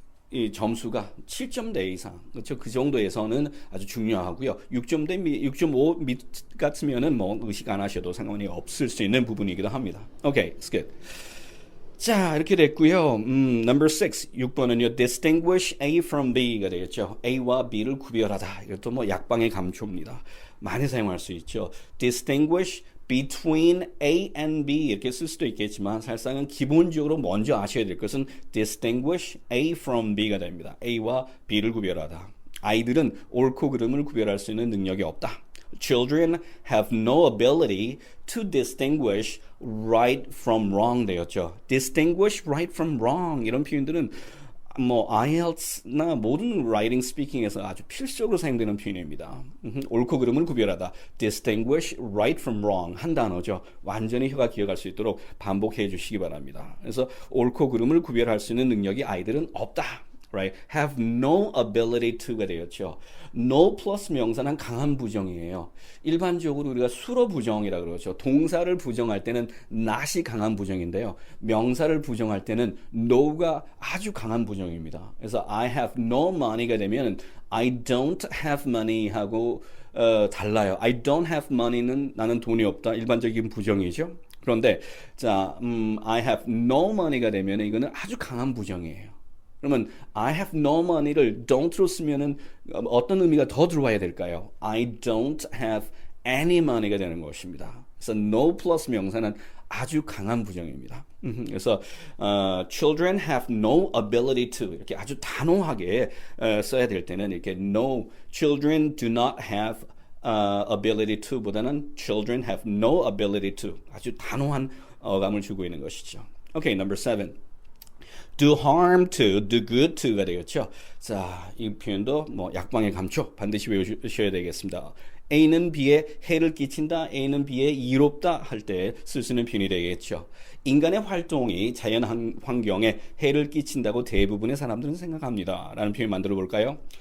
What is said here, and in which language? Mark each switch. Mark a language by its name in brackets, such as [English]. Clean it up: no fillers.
[Korean] 이 점수가 7점대 이상, 그렇죠? 그 정도에서는 아주 중요하고요. 6.5 밑 같으면은 뭐 의식 안 하셔도 상관이 없을 수 있는 부분이기도 합니다. [English] Okay, it's good. 자, [Korean] 이렇게 됐고요. [English] Number 6, [Korean] 6번은요. [English] Distinguish A from B가 [Korean] 되겠죠. A와 B를 구별하다. 이것도 뭐 약방의 감초입니다. 많이 사용할 수 있죠. [English] Distinguish between A and B [Korean] 이렇게 쓸 수도 있겠지만 사실상은 기본적으로 먼저 아셔야 될 것은 [English] distinguish A from B [Korean] 가 됩니다. A와 B를 구별하다. 아이들은 옳고 그름을 구별할 수 있는 능력이 없다. [English] Children have no ability to distinguish right from wrong [Korean] 되었죠. [English] Distinguish right from wrong [Korean] 이런 표현들은 뭐 IELTS나 모든 writing speaking에서 아주 필수적으로 사용되는 표현입니다. 옳고 그름을 구별하다. [English] Distinguish right from wrong [Korean] 한 단어죠. 완전히 혀가 기억할 수 있도록 반복해 주시기 바랍니다. 그래서 옳고 그름을 구별할 수 있는 능력이 아이들은 없다. [English] Right? Have no ability to가 [Korean] 되었죠. No 플러스 명사는 강한 부정이에요. 일반적으로 우리가 수로 부정이라고 그러죠. 동사를 부정할 때는 not이 강한 부정인데요. 명사를 부정할 때는 no가 아주 강한 부정입니다. [English] 그래서 I have no money가 되면 I don't have money [Korean] 하고 달라요. [English] I don't have money [Korean] 는 나는 돈이 없다. 일반적인 부정이죠. 그런데 자, I have no money가 되면 이거는 아주 강한 부정이에요. 그러면 [English] I have no money [Korean] 를 don't로 쓰면은 어떤 의미가 더 들어와야 될까요? [English] I don't have any money가 [Korean] 되는 것입니다. 그래서 no 플러스 명사는 아주 강한 부정입니다. 그래서 [English] children have no ability to [Korean] 이렇게 아주 단호하게 써야 될 때는 이렇게 no [English] children do not have ability to [Korean] 보다는 children have no ability to 아주 단호한 어감을 주고 있는 것이죠. [English] Okay, number 7. Do harm to, do good to가 [Korean] 되겠죠. 자, 이 표현도 뭐 약방의 감초 반드시 외우셔야 되겠습니다. A는 B에 해를 끼친다, A는 B에 이롭다 할 때 쓸 수 있는 표현이 되겠죠. 인간의 활동이 자연 환경에 해를 끼친다고 대부분의 사람들은 생각합니다. 라는 표현 만들어 볼까요?